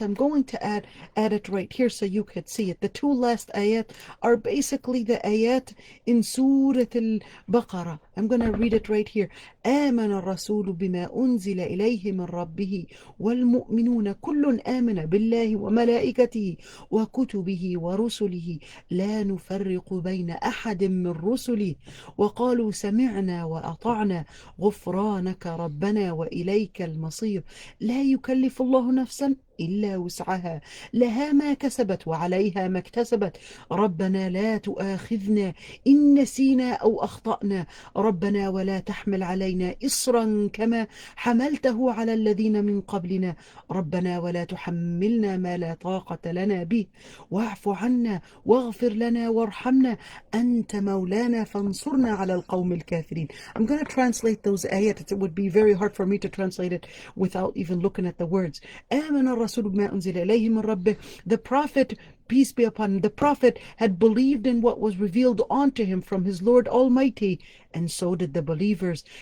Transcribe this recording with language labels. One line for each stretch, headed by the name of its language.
English: I'm going to add it right here so you could see it. The two last ayat are basically the ayat in Surah Al-Baqarah I'm going to read it right here.
Arabic: آمن الرسول بما أنزل إليه من ربه والمؤمنون كل آمن بالله وملائكته وكتبه ورسله لا نفرق بين أحد من رسله وقالوا سمعنا وأطعنا غفرانك ربنا وإليك المصير لا يكلف الله نفسا إلا وسعها لها ما كسبت وعليها ما اكتسبت ربنا لا تؤاخذنا إن نسينا أو أخطأنا ربنا ولا تحمل علينا إصرا كما حملته على الذين من قبلنا ربنا ولا تحملنا ما لا طاقة لنا به واعف عنا واغفر لنا وارحمنا أنت مولانا فانصرنا على القوم الكافرين.
English: I'm going to translate those ayat. It would be very hard for me to translate it without even looking at the words.
Arabic: آمن الرسول بما أنزل إليه من ربه.
English: The prophet, peace be upon him, the prophet had believed in what was revealed unto him from his Lord Almighty, and so did the believers.